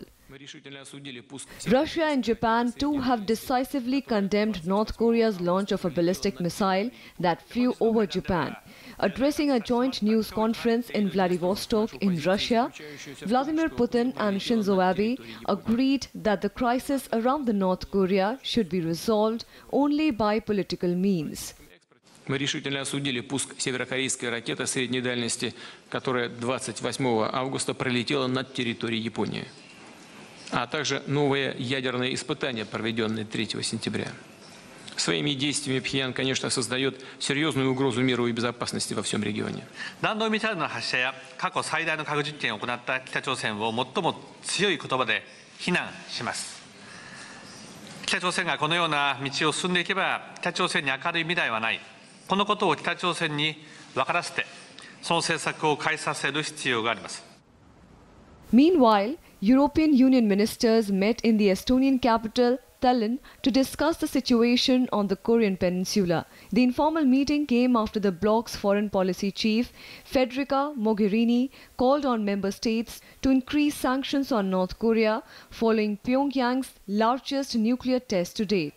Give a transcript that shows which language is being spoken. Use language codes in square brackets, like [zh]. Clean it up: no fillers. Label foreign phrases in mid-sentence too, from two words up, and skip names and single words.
[en] Russia and Japan too have decisively condemned North Korea's launch of a ballistic missile that flew over Japan. Addressing a joint news conference in Vladivostok in Russia, Vladimir Putin and Shinzo Abe agreed that the crisis around the North Korea should be resolved only by political means. [ru] Мы решительно осудили пуск северокорейской ракеты средней дальности, которая 28 августа пролетела над территорией Японии, а также новые ядерные испытания, проведенные 3 сентября. Своими действиями Пхеньян, конечно, создает серьезную угрозу миру и безопасности во всем регионе. [ja] 弾道ミサイルの発射や過去最大の核実験を行った北朝鮮を最も強い言葉で非難します。北朝鮮がこのような道を進んでいけば北朝鮮に明るい未来はない。このことを北朝鮮に分からせて、その政策を変えさせる必要があります。 [en] Meanwhile, European Union ministers met in the Estonian capital Tallinn to discuss the situation on the Korean peninsula. The informal meeting came after the bloc's foreign policy chief, Federica Mogherini, called on member states to increase sanctions on North Korea following Pyongyang's largest nuclear test to date.